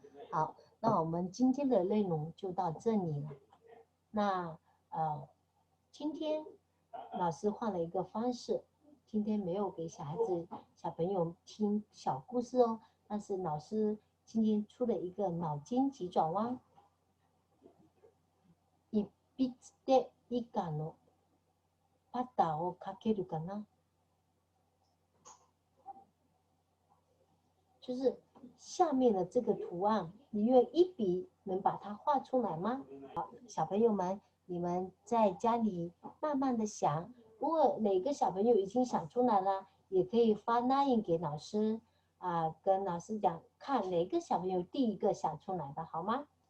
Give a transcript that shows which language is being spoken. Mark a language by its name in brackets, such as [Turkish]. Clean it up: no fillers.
[Chinese] 好，那我们今天的内容就到这里了。那今天老师换了一个方式，今天没有给小朋友听小故事哦，但是老师今天出了一个脑筋急转弯。 [Japanese] 一筆で以下のパターを書けるかな？ [Chinese] 就是下面的这个图案，你用一笔能把它画出来吗？好，小朋友们，你们在家里慢慢的想，如果哪个小朋友已经想出来了，也可以发 line 给老师跟老师讲，看哪个小朋友第一个想出来的，好吗？